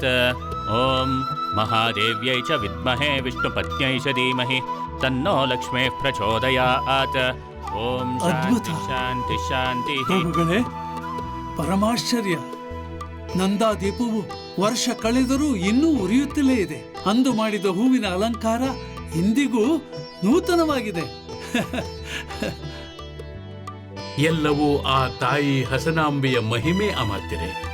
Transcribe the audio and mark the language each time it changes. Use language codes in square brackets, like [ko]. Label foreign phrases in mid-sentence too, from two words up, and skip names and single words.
[sa] ॐ महादेव्यै च विद्महे विष्णुपत्न्यै च धीमहि तन्नो लक्ष्मीः प्रचोदयात्. ॐ [kn] ಅದ್ಭುತ. ಶಾಂತಿ ಶಾಂತಿ. ಪ್ರಭುಗಳೇ, ಪರಮಾಶ್ಚರ್ಯ. ನಂದಾದೀಪವು ವರ್ಷ ಕಳೆದರೂ ಇನ್ನೂ ಉರಿಯುತ್ತಲೇ ಇದೆ. ಅಂದು ಮಾಡಿದ ಹೂವಿನ ಅಲಂಕಾರ ಇಂದಿಗೂ ನೂತನವಾಗಿದೆ. ಎಲ್ಲವೂ ಆ ತಾಯಿ ಹಸನಾಂಬೆಯ ಮಹಿಮೆ ಅಮಾತ್ಯರೆ.